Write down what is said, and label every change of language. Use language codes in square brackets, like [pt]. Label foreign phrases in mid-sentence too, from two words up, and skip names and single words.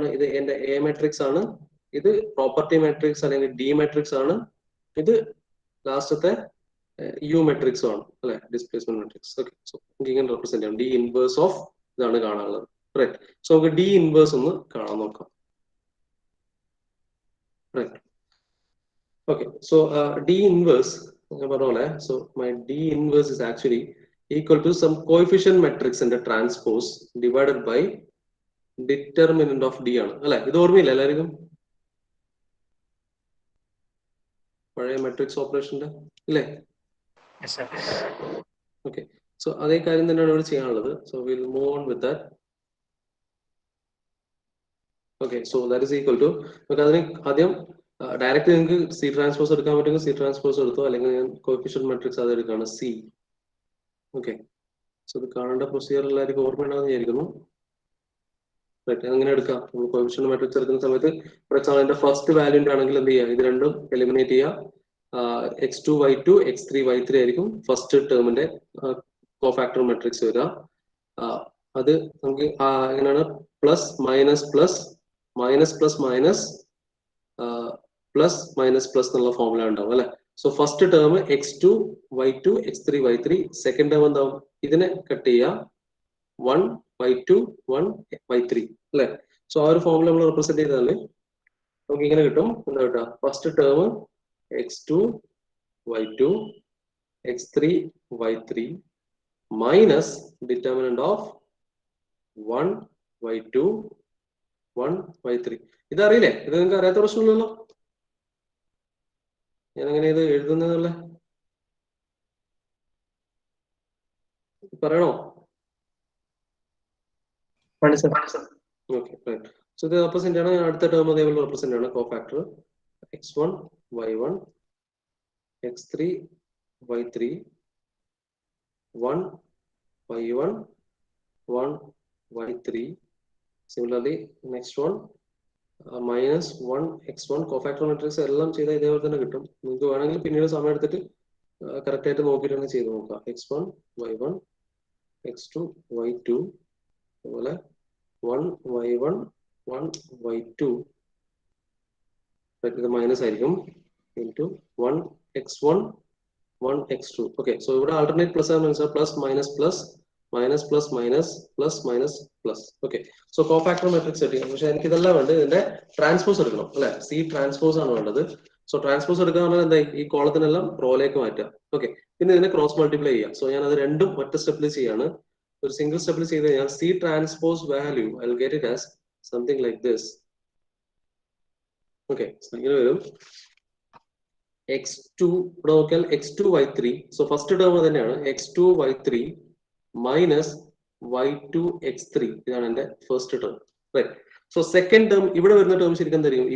[ml] ഇത് എന്റെ [en] A matrix [ml] ആണ്, ഇത് [en] property matrix [ml] അല്ലെങ്കിൽ [en] D matrix [ml] ആണ്, ഇത് ലാസ്റ്റത്തെ [en] U matrix [ml] ആണ് അല്ലെ? [en] Displacement matrix. Okay, so [ml] നമുക്ക് ഇങ്ങനെ റെപ്രസെന്റ് ചെയ്യാം. [en] D inverse of [ml] ഇതാണ് കാണാനുള്ളത്. റൈറ്റ്. സോ നമുക്ക് [en] D inverse [ml] ഒന്ന് കാണാൻ നോക്കാം. [en] Right. Okay, so D inverse, so my D inverse is actually equal to some coefficient matrix in the transpose divided by determinant of D [ml] ആണ് അല്ലെ? ഇത് ഓർമ്മയില്ല എല്ലാവർക്കും? പഴയ [en] matrix operation [ml] ഇല്ലേ? [en] Okay, so [ml] അതേ കാര്യം തന്നെയാണ് ഇവിടെ ചെയ്യാനുള്ളത്. [en] So we'll move on with that. Okay, so that is equal to, [ml] നമുക്ക് അതിന് ആദ്യം ഡയറക്റ്റ് നിങ്ങൾക്ക് [en] C transpose [ml] എടുക്കാൻ പറ്റുമെങ്കിൽ [en] C transpose [ml] എടുത്തോ, അല്ലെങ്കിൽ ഞാൻ [en] coefficient matrix [ml] അത് എടുക്കുകയാണ് സി. [en] Okay, so [ml] ഇത് കാണേണ്ട പ്രൊസീജിയർ എല്ലാവർക്കും ഓർമ്മയുണ്ടാവുന്ന വിചാരിക്കുന്നു. അങ്ങനെ എടുക്കാം. നമ്മൾ [en] coefficient matrix [ml] എടുക്കുന്ന സമയത്ത് [en] for example [ml] എന്റെ [en] first value [ml] ആണെങ്കിൽ എന്ത് ചെയ്യുക? ഇത് രണ്ടും എലിമിനേറ്റ് ചെയ്യുക. x2 y2 x3 y3 ആയിരിക്കും [en] first term cofactor matrix [ml] വരിക. അത് നമുക്ക് എങ്ങനെയാണ്? [en] plus minus plus minus plus minus plus minus plus [ml] എന്നുള്ള ഫോർമുല ഉണ്ടാവും അല്ലെ? [en] So first term [ml] x2 y2 x3 y3, [en] second term [ml] എന്താവും? ഇതിനെ കട്ട് ചെയ്യുക 1 y2 1 y3 അല്ലെ? സോ ആ ഒരു ഫോർമുല നമ്മൾ റെപ്രസെന്റ് ചെയ്താൽ നമുക്ക് ഇങ്ങനെ കിട്ടും. എന്താ കിട്ടുക? [en] first term [ml] x2 y2 x3 y3 [en] minus determinant of [ml] 1 y2 1 y3. ഇതറിയില്ലേ? ഇത് നിങ്ങൾക്ക് അറിയാത്ത പ്രശ്നമില്ലല്ലോ. ഞാൻ എങ്ങനെ ഇത് എഴുതുന്നതല്ലേ പറയണോ? [en] Okay right. [ml] സോ ഇത് റെപ്രസെന്റ് ആണ്. അടുത്ത ടേം അതേപോലെ റെപ്രസെന്റ് ആണ് കോഫാക്ടർ x1 y1 x3 y3 1 y1 1 y3. [en] Similarly next one minus [ml] 1 x1 [en] cofactor matrix [ml] എല്ലാം ചെയ്താൽ ഇതേപോലെ തന്നെ കിട്ടും. നിങ്ങൾക്ക് വേണമെങ്കിൽ പിന്നീട് സമയം എടുത്തിട്ട് കറക്റ്റ് ആയിട്ട് നോക്കിയിട്ടാണ് ചെയ്ത് നോക്കാം. x1 y1 x2 y2 അതുപോലെ 1 y1 1 y2 ഇത് മൈനസ് ആയിരിക്കും ഇൻറ്റു 1 x1 1 x2. [en] Okay, so [ml] ഇവിടെ [en] alternate plus [ml] ആണ് മനസ്സിലായി. [en] plus minus plus minus plus minus plus minus plus. Okay, so cofactor matrix [ml] എടുക്കണം. പക്ഷെ എനിക്ക് ഇതെല്ലാം വേണ്ടത് ഇതിന്റെ ട്രാൻസ്പോസ് എടുക്കണം അല്ലെ? [en] C transpose [ml] ആണ് വേണ്ടത്. [en] So transpose [ml] എടുക്കുക പറഞ്ഞാൽ എന്താ, ഈ കോളത്തിനെല്ലാം റോയിലേക്ക് മാറ്റാം. ഓക്കെ, പിന്നെ ഇതിനെ [en] cross multiply [ml] ചെയ്യാം. സോ ഞാൻ അത് രണ്ടും ഒറ്റ സ്റ്റെപ്പിൽ ചെയ്യാണ്. [en] ഒരു single step [ml] ചെയ്ത് കഴിഞ്ഞാൽ [en] C transpose value I will get it as something like this. [ml] ഓക്കെ, ഇങ്ങനെ വരും x2 ഇവിടെ നോക്കിയാൽ x2 y3. [en] So first term [ml] തന്നെയാണ് x2 y3 മൈനസ് y2 x3. ഇതാണ് എന്റെ [en] first term. [ml] റൈറ്റ്. [en] So second term [ml] ഇവിടെ വരുന്ന ടേം ശരിക്കും എന്തായിരിക്കും?